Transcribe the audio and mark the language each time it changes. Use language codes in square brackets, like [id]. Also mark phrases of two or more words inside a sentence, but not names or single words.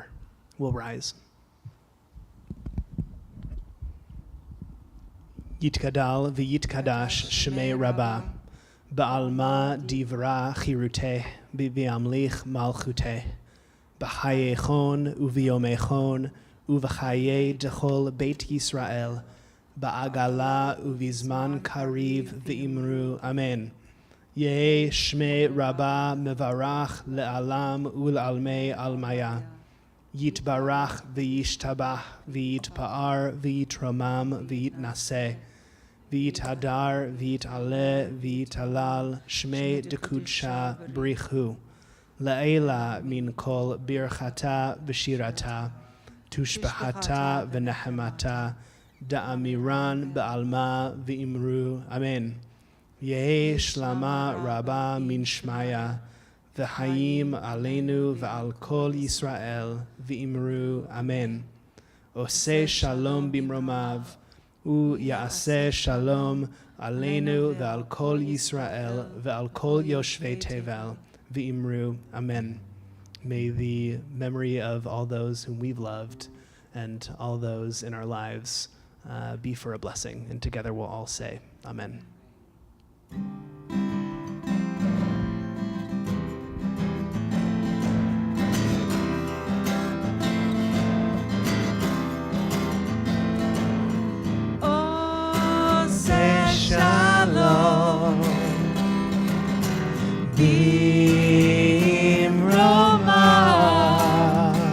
[en] We'll rise. [arc] יתגדל ויתקדש שמיה רבא, בעלמא דברא כרעותיה, וימליך מלכותיה, בחייכון וביומיכון, ובחיי דכל בית ישראל, בעגלא ובזמן קריב ואמרו אמן. יהא שמיה רבא מברך לעלם ולעלמי עלמיא. יתברך וישתבח ויתפאר ויתרומם ויתנשא. ויתהדר ויתעלה ויתהלל שמיה דקודשא בריך הוא. לעלא מן כל ברכתא ושירתא. תשבחתא ונחמתא. דאמירן בעלמא ואמרו. אמן. יהא שלמא רבא מן שמיא, [he] וחיים עלינו ועל כל ישראל, [arc] ואמרו אמן. [he] עושה שלום במרומיו, ויעשה שלום עלינו ועל כל ישראל, ועל כל יושבי תבל, [arc] ואמרו אמן. [en] May the memory of all those whom we've loved and all those in our lives be for a blessing. And together we'll all say, amen. [he] עושה שלום במרומיו.